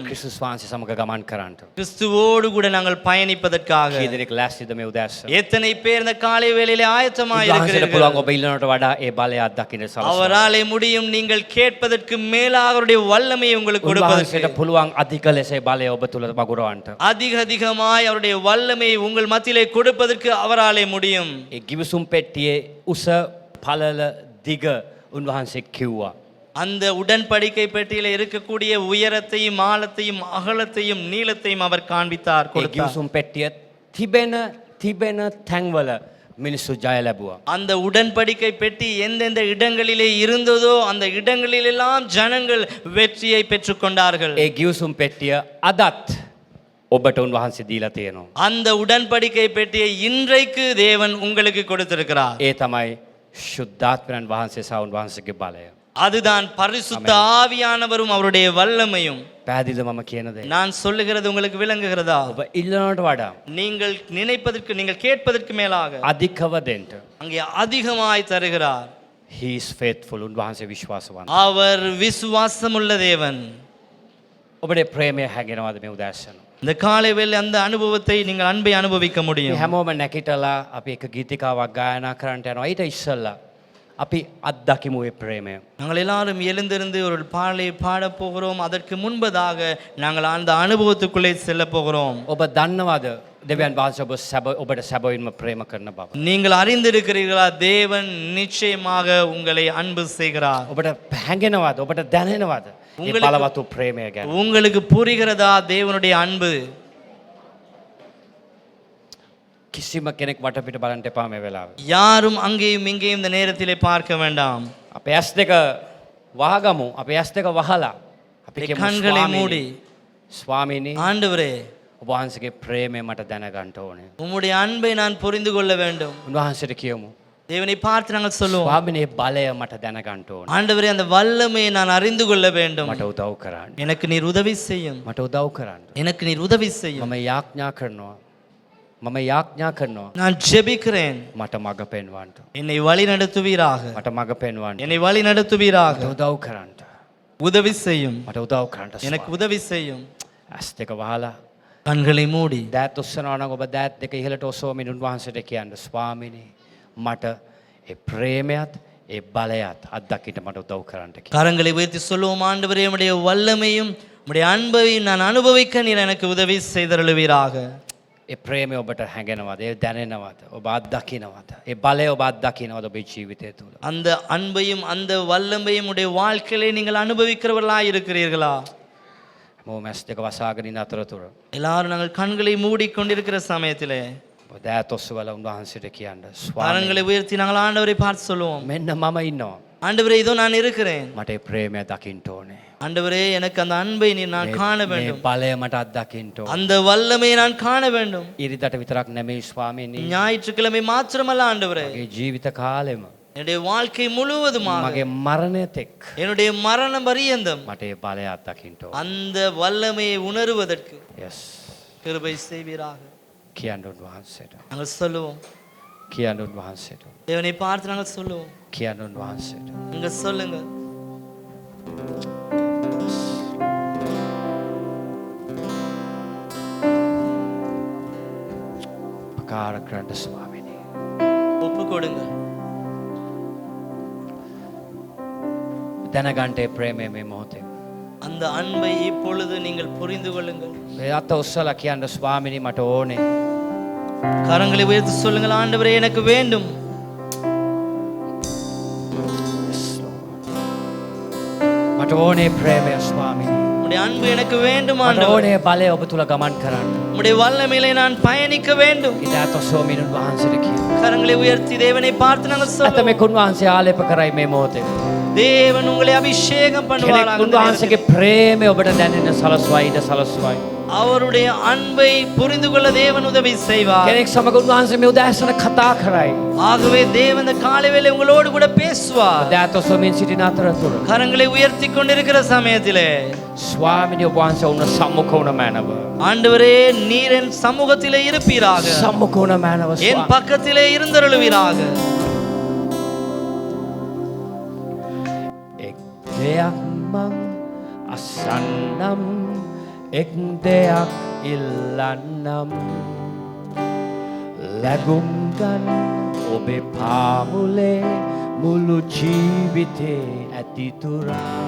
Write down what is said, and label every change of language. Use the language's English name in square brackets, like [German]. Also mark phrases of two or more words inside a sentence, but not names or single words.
[Sinhala] ක්‍රිස්තුස් වහන්සේ සමග ගමන් කරන්නට. [Tamil] கிறிஸ்துவோடு கூட நாங்கள் பயணிப்பதற்காக. [Sinhala] කී දෙනෙක් ලෑස්තිද මේ උදෑසන? [Tamil] எத்தனை பேர் இந்த காலை வேளையிலே ஆயத்தமாக [Sinhala] උන්වහන්සේට [Tamil] இருக்கிறீர்கள்? [Sinhala] පුළුවන් ඔබ ඉල්ලනට වඩා ඒ බලය අත්දකින්න සලස්වන්න. [Tamil] அவராலே முடியும். நீங்கள் கேட்பதற்கு மேலாக அவருடைய வல்லமையை உங்களுக்கு கொடுப்பதற்கு. [Sinhala] උන්වහන්සේට පුළුවන් අධික ලෙස ඒ බලය ඔබ තුල වගුරවන්නට. [Tamil] அதிகமாய் அவருடைய வல்லமையை உங்கள் மத்தியிலே கொடுப்பதற்கு அவராலே முடியும். [Sinhala] ඒ ගිවිසුම් පෙට්ටියේ උස පළල දිග උන්වහන්සේ කිව්වා. [Tamil] அந்த உடன்படிக்கை பெட்டியில இருக்கக்கூடிய உயரத்தையும் ஆழத்தையும் அகலத்தையும் நீளத்தையும் அவர் காண்பித்தார், [Sinhala] ඒ [Tamil] கொடுத்தார். [Sinhala] ගිවිසුම් පෙට්ටිය තිබෙන තැන්වල මිනිස්සු ජය ලැබුවා. [Tamil] அந்த உடன்படிக்கை பெட்டி எந்தெந்த இடங்களிலே இருந்ததோ அந்த இடங்களிலெல்லாம் ஜனங்கள் வெற்றியை பெற்றுக்கொண்டார்கள். [Sinhala] ඒ ගිවිසුම් පෙට්ටිය අදත් ඔබට උන්වහන්සේ දීලා තියෙනවා. [Tamil] அந்த உடன்படிக்கை பெட்டியை இன்றைக்கு தேவன் உங்களுக்கு கொடுத்திருக்கிறார். [Sinhala] ඒ තමයි ශුද්ධාත්මයන් වහන්සේ සහ උන්වහන්සේගේ බලය. [Tamil] அதுதான் பரிசுத்த ஆவியானவரும் அவருடைய வல்லமையும். [Sinhala] පැහැදිලිද මම කියන දේ? [Tamil] நான் சொல்லுகிறது உங்களுக்கு விளங்குகிறதா? [Sinhala] ඔබ ඉල්ලනට වඩා [Tamil] நீங்கள் நினைப்பதற்கு, நீங்கள் கேட்பதற்கு மேலாக [Sinhala] අධිකව දෙන්න. [Tamil] அங்கே அதிகமாய் தருகிறார். [English] he is faithful. [Sinhala] උන්වහන්සේ විශ්වාසවන්ත. [Tamil] அவர் விசுவாசமுள்ள தேவன். [Sinhala] ඔබේ ප්‍රේමය හැගෙනවද මේ උදෑසන? [Tamil] இந்த காலை வேளை அந்த அனுபவத்தை நீங்கள் அன்பை அனுபவிக்க [Sinhala] මේ [Tamil] முடியும். [Sinhala] හැමෝම නැකිටලා අපි එක ගීතිකාවක් ගායනා කරන්නට යනවා. ඊට ඉස්සෙල්ලා අපි අත්දකිමු ඒ ප්‍රේමය. [Tamil] நாங்கள் எல்லாரும் எழுந்திருந்து ஒரு பாடலை பாடப் போகிறோம். அதற்கு முன்பதாக நாங்கள் அந்த அனுபவத்துக்குள்ளே செல்ல போகிறோம். [Sinhala] ඔබ දන්නවද දෙවියන් වහන්සේ ඔබට සැබවින්ම ප්‍රේම කරන බව? [Tamil] நீங்கள் அறிந்திருக்கிறீர்களா? தேவன் நிச்சயமாக உங்களை அன்பு செய்கிறார். [Sinhala] ඔබට හැඟෙනවද? ඔබට දැනෙනවද මේ [Tamil] உங்களுக்கு- [Sinhala] බලවත් ප්‍රේමය ගැන? [Tamil] உங்களுக்கு புரிகிறதா தேவனுடைய அன்பு? [Sinhala] කිසිම කෙනෙක් වටපිට බලන්න එපා මේ වෙලාවේ. [Tamil] யாரும் அங்கேயும் இங்கேயும் இந்த நேரத்திலே பார்க்க வேண்டாம். [Sinhala] අපේ ඇස් දෙක වහගමු. අපේ ඇස් දෙක වහලා අපි කියමු [Tamil] කන්களை மூடி, [Sinhala] ස්වාමීනි [Tamil] ஆண்டவரே [Sinhala] ඔබ වහන්සේගේ ප්‍රේමය මට දැනගන්න ඕනේ. [Tamil] உம்முடைய அன்பை நான் புரிந்து கொள்ள வேண்டும். [Sinhala] උන්වහන්සේට කියමු [Tamil] தேவனை பார்த்து நாங்கள் சொல்லுவோம், [Sinhala] ස්වාමීනි මේ බලය මට දැනගන්න ඕනේ. [Tamil] ஆண்டவரே அந்த வல்லமையை நான் அறிந்து கொள்ள வேண்டும். [Sinhala] මට උදව් කරන්න. [Tamil] எனக்கு நீர் உதவி செய்யும். [Sinhala] මට උදව් කරන්න. [Tamil] எனக்கு நீர் உதவி செய்யும். [Sinhala] මම යාඥා කරනවා. මම යාඥා කරනවා. [Tamil] நான் ஜெபிக்கிறேன். [Sinhala] මට මඟ පෙන්වන්න. [Tamil] என்னை வழி நடத்துவீராக. [Sinhala] මට මඟ පෙන්වන්න. [Tamil] என்னை வழி நடத்துவீராக. [Sinhala] මට උදව් කරන්න. [Tamil] உதவி செய்யும். [Sinhala] මට උදව් කරන්න. [Tamil] எனக்கு உதவி செய்யும். [Sinhala] ඇස් දෙක වහලා [Tamil] கண்களை மூடி [Sinhala] දෑත් ඔස්සනවා නම් ඔබ දෑත් දෙක ඉහළට ඔසවමින් උන්වහන්සේට කියන්න ස්වාමීනි මට ඒ ප්‍රේමයත් ඒ බලයත් අත්දකින්න මට උදව් කරන්න කියලා. [Tamil] கரங்களை உயர்த்தி சொல்லுவோம், ஆண்டவரே உம்முடைய வல்லமையும் உம்முடைய அன்பையும் நான் அனுபவிக்க நீர் எனக்கு உதவி செய்தருளுவீராக. [Sinhala] ඒ ප්‍රේමය ඔබට හැඟෙනවද? ඒ දැනෙනවද? ඔබ අත්දකින්නවද? ඒ බලය ඔබ අත්දකින්නවද ඔබේ ජීවිතය තුළ? [Tamil] அந்த அன்பையும் அந்த வல்லமையும் உடைய வாழ்க்கையிலே நீங்கள் அனுபவிக்கிறவர்களாய் இருக்கிறீர்களா? [Sinhala] මැස් දෙක වසාගෙන ඉන්න අතරතුර [Tamil] எல்லாரும் நாங்கள் கண்களை மூடிக்கொண்டிருக்கிற சமயத்திலே [Sinhala] දෑත් ඔස්සවල උන්වහන්සේට කියන්න ස්වාමී [Tamil] கரங்களை உயர்த்தி நாங்கள் ஆண்டவரை பார்த்து சொல்லுவோம், [Sinhala] මෙන්න මම ඉන්නවා. [Tamil] ஆண்டவரே இதோ நான் இருக்கிறேன். [Sinhala] මට ඒ ප්‍රේමය දකින්න ඕනේ. [Tamil] ஆண்டவரே எனக்கு அந்த அன்பை நீ நான் காண [Sinhala] මේ [Tamil] வேண்டும். [Sinhala] බලය මට අත්දකින්න ඕනේ. [Tamil] அந்த வல்லமையை நான் காண வேண்டும். [Sinhala] ඉරිදට විතරක් නෙමෙයි ස්වාමීනි. [Tamil] ஞாயிற்றுக்கிழமை மாத்திரமல்ல ஆண்டவரே, [Sinhala] මගේ ජීවිත කාලෙම [Tamil] என்னுடைய வாழ்க்கை முழுவதுமாக [Sinhala] මගේ මරණය තෙක් [Tamil] என்னுடைய மரணம் பரியந்தம் [Sinhala] මට ඒ බලය අත්දකින්න ඕනේ. [Tamil] அந்த வல்லமையை உணர்வதற்கு yes கிருபை செய்வீராக. [Sinhala] කියන්න උන්වහන්සේට. [Tamil] நாங்கள் சொல்லுவோம், [Sinhala] කියන්න උන්වහන්සේට. [Tamil] தேவனை பார்த்து நாங்கள் சொல்லுவோம். [Sinhala] කියන්න උන්වහන්සේට. [Tamil] நீங்க சொல்லுங்க. [Sinhala] ප්‍රකාර කරන්න ස්වාමීනි. [Tamil] ஒப்பு கொடுங்க. [Sinhala] දැනගන්න ඒ ප්‍රේමය මේ මොහොතේ. [Tamil] அந்த அன்பை இப்பொழுது நீங்கள் புரிந்து கொள்ளுங்கள். [Sinhala] මේ අත ඔස්සලා කියන්න ස්වාමීනි මට ඕනේ. [Tamil] கரங்களை உயர்த்தி சொல்லுங்கள், ஆண்டவரே எனக்கு வேண்டும். [Sinhala] මට ඕනේ ප්‍රේමය ස්වාමීනි. [Tamil] உம்முடைய அன்பு எனக்கு வேண்டும் [Sinhala] මට [Tamil] ஆண்டவரே. [Sinhala] ඕනේ බලය ඔබ තුල ගමන් කරන්න. [Tamil] உம்முடைய வல்லமையிலே நான் பயணிக்க வேண்டும். [Sinhala] ඉදාත ස්වාමීන් වහන්සේට කියන්න. [Tamil] கரங்களை உயர்த்தி தேவனை பார்த்து நாங்கள் சொல்லுவோம், [Sinhala] අතමෙක් උන්වහන්සේ ආලේප කරයි මේ මොහොතේ. [Tamil] தேவன் உங்களை அபிஷேகம் [Sinhala] කෙනෙක් [Tamil] பண்ணுவாராக. [Sinhala] උන්වහන්සේගේ ප්‍රේමය ඔබට දැනෙන්න සලස්වයි ඉඳ සලස්වයි. [Tamil] அவருடைய அன்பை புரிந்து கொள்ள தேவன் உதவி செய்வார். [Sinhala] කෙනෙක් සමග උන්වහන්සේ මේ උදෑසන කතා කරයි. [Tamil] ஆகவே தேவன் இந்த காலை வேளை உங்களோடு கூட பேசுவார். [Sinhala] ඉදාත ස්වාමීන් සිටින අතරතුර [Tamil] கரங்களை உயர்த்தி கொண்டிருக்கிற சமயத்திலே [Sinhala] ස්වාමීනි ඔබ වහන්සේ උන සම්මුඛ වුණ මෑනව. [Tamil] ஆண்டவரே நீர் என் சமூகத்திலே இருப்பீராக, [Sinhala] සම්මුඛ වුණ මෑනව [Tamil] என் பக்கத்திலே இருந்தருளுவீராக. [Sinhala] එක් දෙයක් මං අසන්නම් එක් දෙයක් ඉල්ලන්නම් ලැබුම් ගන්න ඔබේ පාමුලේ මුළු ජීවිතේ ඇතිතුරා